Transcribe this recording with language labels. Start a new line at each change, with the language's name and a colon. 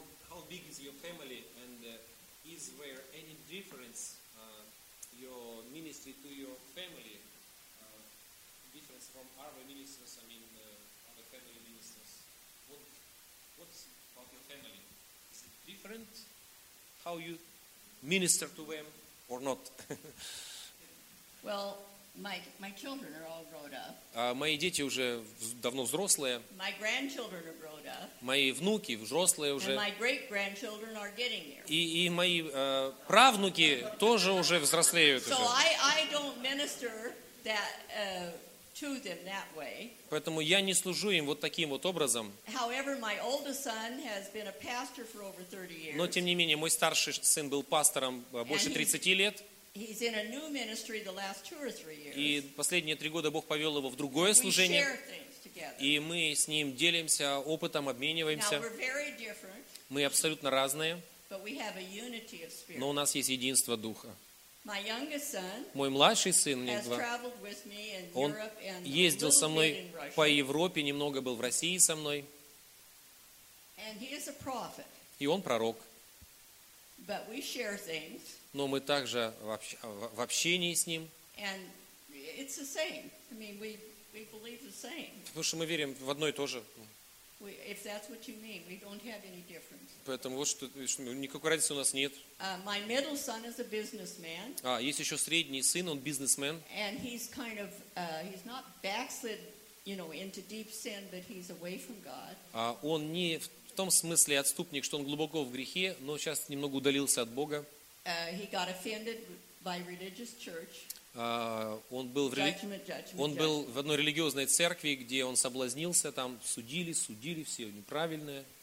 English: How big is your family, and is there any difference your ministry to your family? Difference from other ministers, I mean, other family ministers. What about your family? Is it different how you minister to them or not? Well, my children are all grown up.
Russian: Мои дети уже давно взрослые.
English: My grandchildren are grown up.
Russian: Мои внуки взрослые уже.
English: And my great-grandchildren are getting there.
Russian: И мои правнуки тоже уже взрослеют уже.
English: So I don't minister that to them that way.
Russian: Поэтому я не служу им вот таким вот образом.
English: However, my oldest son has been a pastor for over 30 years.
Russian: Но тем не менее мой старший сын был пастором больше 30 лет.
English: He's in a new ministry the last two or three years.
Russian: И последние три года Бог повел его в другое служение.
English: We share things.
Russian: И мы с ним делимся опытом, обмениваемся.
English: Now, we're very different,
Russian: мы абсолютно разные,
English: but we have a unity of spirit.
Russian: Но у нас есть единство духа.
English: My youngest son,
Russian: мой младший сын, мне 2, он ездил со мной по Европе, немного был в России со мной.
English: And he is a prophet.
Russian: И он пророк.
English: But we share things,
Russian: но мы также в общении с ним.
English: And it's the same. I mean, we believe the same.
Russian: Потому что мы верим в одно и то же.
English: If that's what you mean, we don't have any difference.
Russian: Поэтому вот что, никакой разницы у нас нет.
English: My middle son is a businessman.
Russian: А есть еще средний сын, он бизнесмен.
English: And he's kind of, he's not backslid, you know, into deep sin, but he's away from God.
Russian: А он не в том смысле отступник, что он глубоко в грехе, но сейчас немного удалился от Бога.
English: He got offended by religious church.
Russian: Он был в одной религиозной церкви, где он соблазнился, там судили все неправильное.